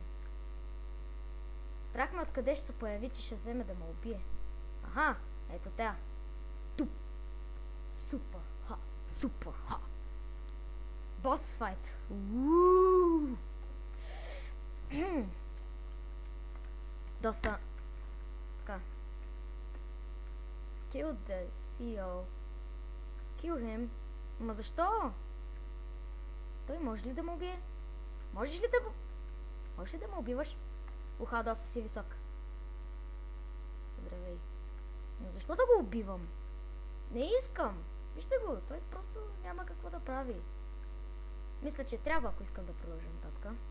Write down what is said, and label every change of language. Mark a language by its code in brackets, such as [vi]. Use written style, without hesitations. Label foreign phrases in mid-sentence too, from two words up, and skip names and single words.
[bg] Страх ме откъде ще се появи, че ще вземе да ме убие. Аха, ето тя. Туп. [en] Super hot. Super hot. Boss fight. [bg] Доста така. [en] Kill the CEO. Kill him. [bg] Ма защо? Той може ли да му убие? Можеш ли да му убиваш? Уха, доста си висок. Здравей. Но защо да го убивам? Не искам. Вижте го, той просто няма какво да прави. Мисля, че трябва, ако искам да продължим нататък.